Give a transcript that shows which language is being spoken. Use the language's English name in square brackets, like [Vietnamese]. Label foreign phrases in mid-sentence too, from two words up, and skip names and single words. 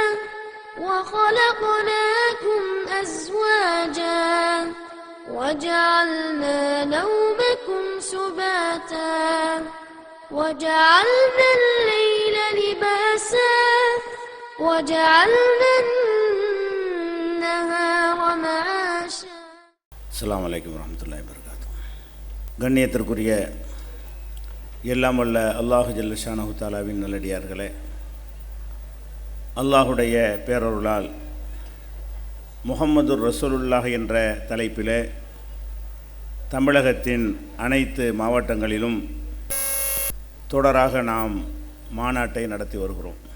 [Arabic] وخلقناكم أزواجا وجعلنا نومكم سباتا وجعلنا الليل لباسا وجعلنا النهار معاشا. السلام عليكم ورحمة الله وبركاته. [Tamil] கண்ணியத்திற்குரிய எல்லாம் வல்ல [Arabic] الله جل شأنه [Tamil] தஆலாவின் நல்லடியார்களே, அல்லாஹுடைய பேரருளால் முஹம்மது ரசூலுல்லாஹ் என்ற தலைப்பிலே தமிழகத்தின் அனைத்து மாவட்டங்களிலும் தொடராக நாம் மாநாட்டை நடத்தி வருகிறோம்.